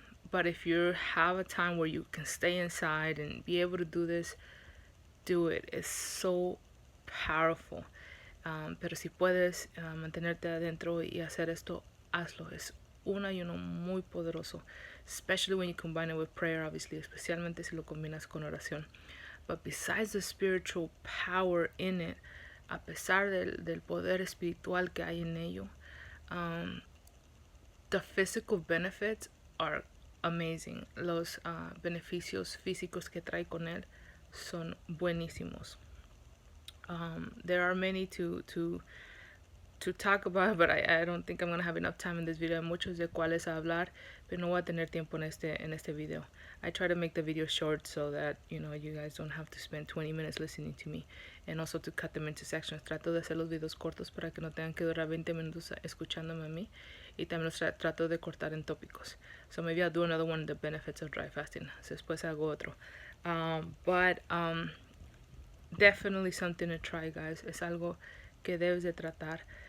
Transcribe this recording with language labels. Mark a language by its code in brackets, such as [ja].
[en] But if you have a time where you can stay inside and be able to do this, do it. It's so powerful. [es] Pero si puedes mantenerte adentro y hacer esto, hazlo. Es un ayuno muy poderoso, [en] especially when you combine it with prayer, obviously, [es] especialmente si lo combinas con oración. [en] But besides the spiritual power in it, [es] a pesar del poder espiritual que hay en ello, [en] the physical benefits are amazing. [es] Los beneficios físicos que trae con él son buenísimos. [en] There are many to talk about, but I don't think I'm going to have enough time in this video. [es] Hay muchos de cuales hablar, pero no voy a tener tiempo en este video. [en] I try to make the video short so that, you guys don't have to spend 20 minutes listening to me, and also to cut them into sections. [es] Trato de hacer los videos cortos para que no tengan que durar 20 minutos escuchándome a mí, y también los trato de cortar en tópicos. [en] So maybe I'll do another one, the benefits of dry fasting. So [es] después hago otro. [en] But definitely something to try, guys. [es] Es algo que debes de tratar.